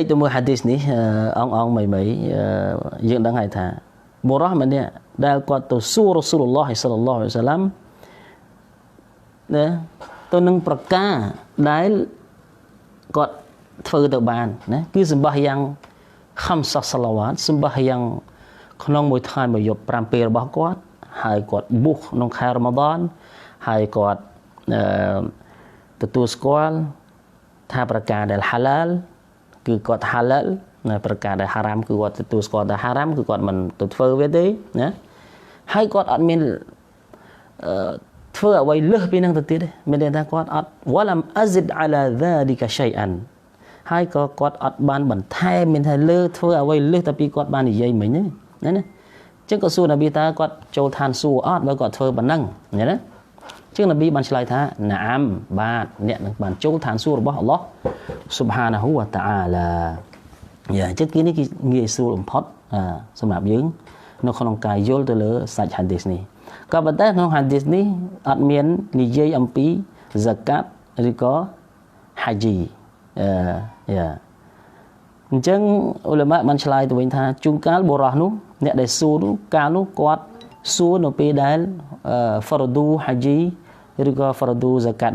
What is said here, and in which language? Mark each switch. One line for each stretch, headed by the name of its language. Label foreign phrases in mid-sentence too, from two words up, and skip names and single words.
Khmer: ទៅមើលហាឌីសនេះអងមីយើងដឹងហើយថាបុរសម្នាក់ដែលគាត់ទៅសួររ៉ូស៊ូលឡោះសល្លឡោះអាឡៃហ៊ីវ៉ាសល្លាមណាទៅនឹងប្រការដែលគាត់ធ្វើទៅបានណាគឺសម្បះយ៉ាង50សាឡាវ៉ាតសម្បះយ៉ាងក្នុងមួយថ្ងៃមួយយប់5ពេលរបស់គាត់ហើយគាត់បួសក្នុងខែរ៉ាម៉ាដានហើយគាត់ ទទួលស្គាល់ថាប្រការដែល halal គឺគាត់ halal ណាប្រការដែល haram គឺគាត់ទទួលស្គាល់ថា haram គឺគាត់មិនទៅធ្វើវាទេណាហើយគាត់អត់មានធ្វើ អ្វីលើសពីនឹងទៅទៀតទេមានន័យថាគាត់អត់
Arabic: ولم أزد على ذلك شيئا
Khmer: ហើយក៏គាត់អត់បានបន្ថែមមានថាលើធ្វើ អ្វីលើសតែពីគាត់បាននិយាយមិញណាអញ្ចឹងក៏សួរនប៊ីថាគាត់ចូលឋានសួគ៌អត់បើគាត់ធ្វើប៉ុណ្ណឹងណាអញ្ចឹងនប៊ីបានឆ្លើយថាណាអាំបាទអ្នកនឹងបានចូលឋានសួគ៌របស់អល់ឡោះ
Arabic: سبحانه وتعالى
Khmer: អញ្ចឹងគេនេះគេងាយស្រួលបំផុតសម្រាប់យើងនៅក្នុងការយល់ទៅលើសាច់ hadith នេះក៏ប៉ុន្តែក្នុង hadith នេះអត់មាននិយាយអំពី zakat ឬក៏ haji អញ្ចឹងឧលមាបានឆ្លើយទៅវិញថាជួនកាលបុរសនោះអ្នកដែលសួរនោះកាលនោះគាត់សួរនៅពេលដែល
Malay: fardu haji
Khmer: ឬក៏
Malay: fardu zakat